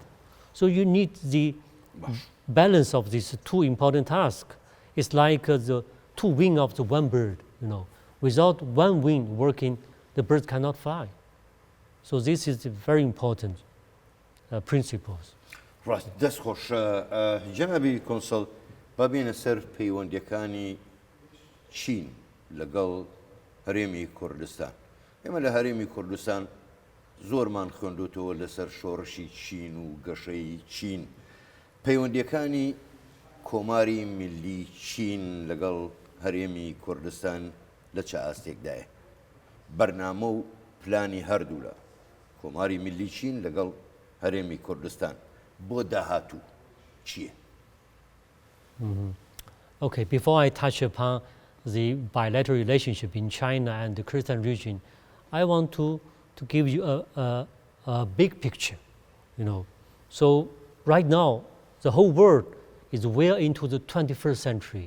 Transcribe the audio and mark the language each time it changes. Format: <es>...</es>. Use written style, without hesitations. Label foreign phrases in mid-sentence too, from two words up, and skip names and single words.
<en>So you need the balance of these two important tasks. It's like the two wings of the one bird. Without one wing working, the bird cannot fly. So this is very important principles.</en> <ckb>ڕاست دەست خۆش جەنابی کۆنسڵ بابینە سەر پەیوەندیەکانی چین لەگەڵ هەرێمی کوردستان. ئێمە لە هەرێمی کوردستان زۆرمان خوێندوتەوە لەسەر شۆڕشی چین و گەشەی چین. پەیوەندیەکانی کۆماری میلی چین لەگەڵ هەرێمی کوردستان لە چه ئاستێکدایە؟ بەرنامە و پلانی هەردوو لە کۆماری میلی چین لەگەڵ هەرێمی کوردستان بۆ داهاتوو چییە؟</ckb> <en>Okay, before I touch upon the bilateral relationship in China and the Kurdistan region, I want to give you a big picture, you know. So right now, the whole world is well into the 21st century.</en>